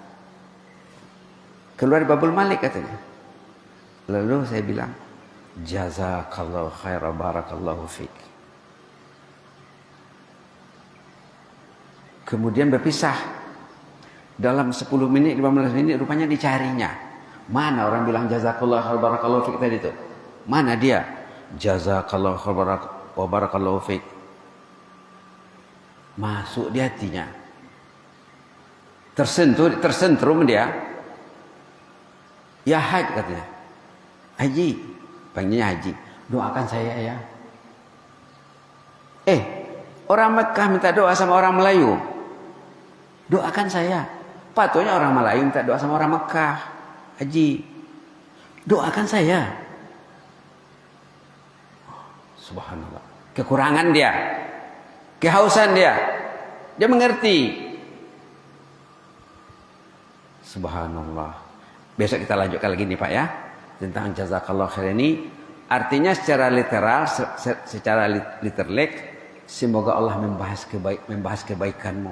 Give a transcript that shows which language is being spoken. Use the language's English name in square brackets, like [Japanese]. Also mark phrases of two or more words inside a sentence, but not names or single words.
[Indonesian] Keluar Babul Malik katanya. Lalu saya bilang, [Arabic] جزاك الله خيرا بارك الله فيك. [Indonesian] Kemudian berpisah. Dalam 10 menit, 15 menit rupanya dicarinya. Mana orang bilang [Arabic] جزاك الله خيرا بارك الله فيك [Indonesian] tadi itu? Mana dia? [Arabic] جزاك الله خيرا بارك الله فيك. [Indonesian] Masuk di hatinya. Tersentrum dia. [Arabic] يا حاج [Indonesian] katanya. Haji, panggilnya Haji. Doakan saya ya. Orang Mekah minta doa sama orang Melayu. Doakan saya. Patutnya orang Melayu minta doa sama orang Mekah. Haji, doakan saya. Subhanallah. Kekurangan dia. Kehausan dia. Dia mengerti. Subhanallah. Besok kita lanjutkan lagi nih Pak ya. Tentang [Arabic] جزاك الله خير [Indonesian] ini. Artinya secara literal, secara literlek, semoga Allah membahas kebaikanmu.